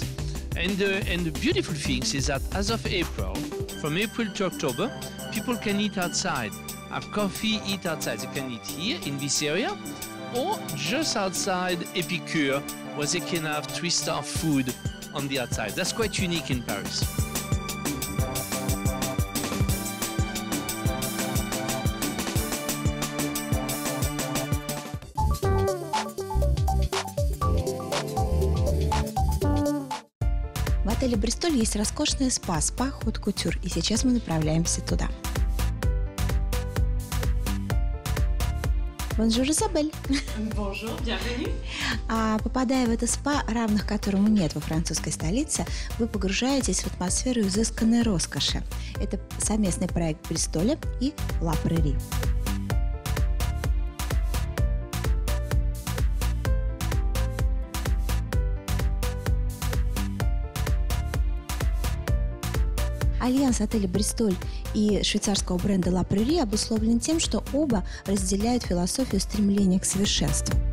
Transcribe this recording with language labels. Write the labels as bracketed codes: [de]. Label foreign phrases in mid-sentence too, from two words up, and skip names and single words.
[en] And the beautiful thing is that as of April, from April to October, people can eat outside, have coffee, eat outside. They can eat here in this area, or just outside Epicure, where they can have 3-star food on the outside. That's quite unique in Paris. [ru] В отеле «Бристоль» есть роскошное спа [fr] Haute Couture, [ru] и сейчас мы направляемся туда. Бонжур, Изабель. [fr] Bonjour, bienvenue. [ru] Попадая в это спа, равных которому нет во французской столице, вы погружаетесь в атмосферу изысканной роскоши. Это совместный проект «Бристоля» и «Ла Прери». Альянс отеля «Бристоль» и швейцарского бренда «Ла Прери» обусловлен тем, что оба разделяют философию стремления к совершенству.